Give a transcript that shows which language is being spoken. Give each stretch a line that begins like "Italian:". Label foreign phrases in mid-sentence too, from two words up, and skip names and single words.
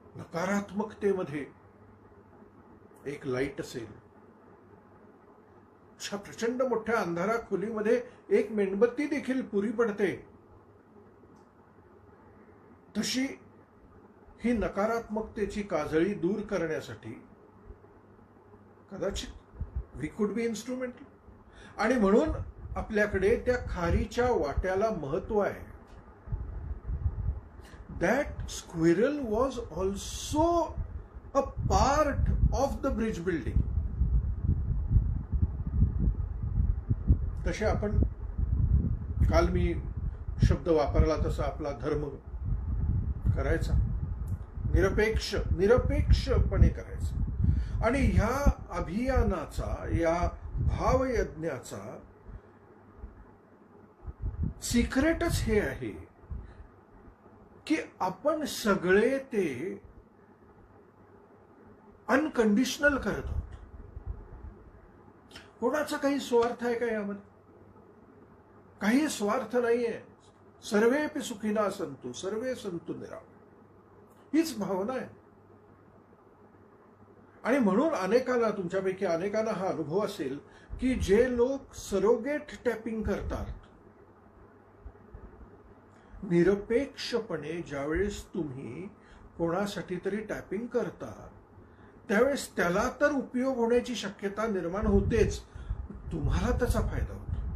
Marathi: नकारात्मकतेमध्ये एक लाईट असेल, प्रचंड मोठ्या अंधारा खोलीमध्ये एक मेणबत्ती देखील पुरी पडते, तशी ही नकारात्मकतेची काजळी दूर करण्यासाठी कदाचित
English: we could be instrumental.
Marathi: आणि म्हणून आपल्याकडे त्या खारीच्या वाट्याला महत्व आहे.
English: That squirrel was also a part of the bridge building.
Marathi: तसे आपण काल मी शब्द वापरला तसा आपला धर्म करायचा, निरपेक्षपणे करायचा. आणि ह्या अभियानाचा, या भावयज्ञाचा सिक्रेटच हे आहे की आपण सगळे ते अनकंडिशनल करत आहोत. कोणाचा काही स्वार्थ आहे का यामध्ये? काही स्वार्थ नाहीये.
Sanskrit: सर्वेपि सुखिना संतु, सर्वे संतु निरामय,
Marathi: हीच भावना आहे. आणि म्हणून अनेकांना, तुमच्यापैकी अनेकांना हा अनुभव असेल की जे लोक
English: surrogate tapping
Marathi: करतात, निरपेक्षपणे ज्यावेळेस तुम्ही कोणासाठी तरी टॅपिंग करता, त्यावेळेस त्याला तर उपयोग होण्याची शक्यता निर्माण होतेच, तुम्हाला त्याचा फायदा होतो.